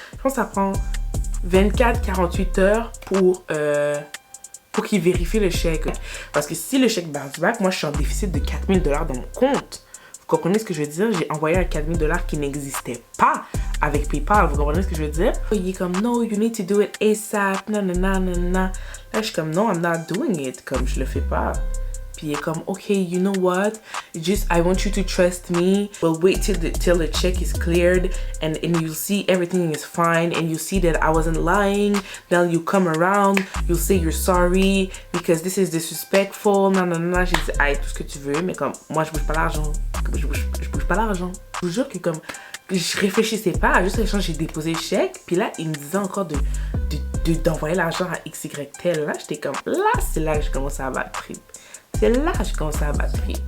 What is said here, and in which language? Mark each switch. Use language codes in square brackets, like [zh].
[fr] Je pense que ça prend 24-48 heures pour qu'il vérifie le chèque. Parce que si le chèque bounce back, moi je suis en déficit de $4,000 dans mon compte. Vous comprenez ce que je veux dire? J'ai envoyé un $4,000 qui n'existait pas avec PayPal. Vous comprenez ce que je veux dire? Il est comme, [en] no, you need to do it ASAP, nanana. [fr] Là, je suis comme, [en] no, I'm not doing it. [fr] Comme, je le fais pas. Puis il est comme, [en] okay, you know what? I want you to trust me. We'll wait till the check is cleared and you'll see everything is fine and you'll see that I wasn't lying. Then you come around, you'll say you're sorry because this is disrespectful. Nanana. [fr] J'ai dit, aïe, tout ce que tu veux, mais comme, moi, je bouge pas l'argent. Je bouge pas l'argent. Je vous jure que comme, je réfléchissais pas, juste l'échange, j'ai déposé le chèque, puis là, il me disait encore d'envoyer l'argent à XY tel. Là, j'étais comme, là, c'est là que je commençais à battre trip. C'est là que je commençais à battre trip.